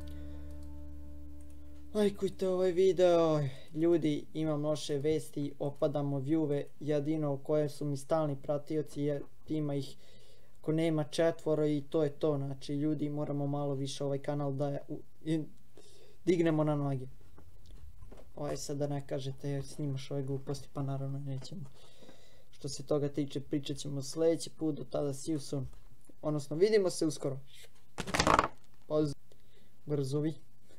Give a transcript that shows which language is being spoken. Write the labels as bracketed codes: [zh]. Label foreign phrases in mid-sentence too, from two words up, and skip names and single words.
[sr] Lajkujte ovaj video, ljudi, imam loše vesti, opadamo viewove, jedino koje su mi stalni pratioci, ima ih ako nema 4 i to je to, znači ljudi moramo malo više ovaj kanal da dignemo na noge. Sad da ne kažete snimaš ove gluposti, pa naravno nećemo. Što se toga tiče, pričat ćemo sljedeći put, do tada [en] see you soon, [sr] odnosno vidimo se uskoro. Pozdrav, brzovi.